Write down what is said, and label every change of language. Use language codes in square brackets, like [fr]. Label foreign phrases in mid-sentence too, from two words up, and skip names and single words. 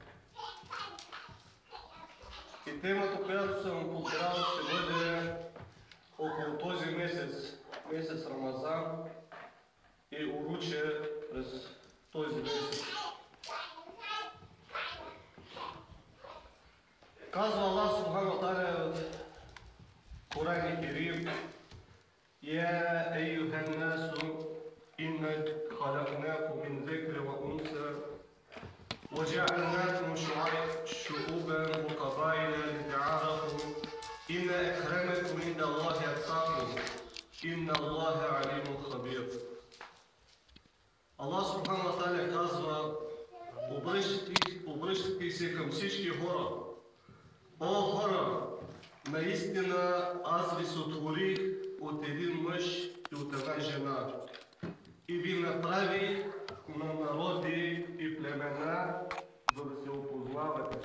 [bg] И темата, която съм подбрал, ще бъде около този месец Рамазан и уруче през този месец. [ar] Казва الله سبحانه وتعالى [bg] в Коран Керим: [ar] يا أيها الناس إنا خلقناكم من ذكر وأنثى وجعلناكم شعوبا وقبائل لتعارفوا إن أكرمكم عند الله أتقاكم إن الله عليم خبير. الله سبحانه وتعالى [bg] казва: обръщайте се към всички хора. О хора, наистина аз ви сътворих от един мъж и от една жена и ви направих на народи и племена, за да се опознавате.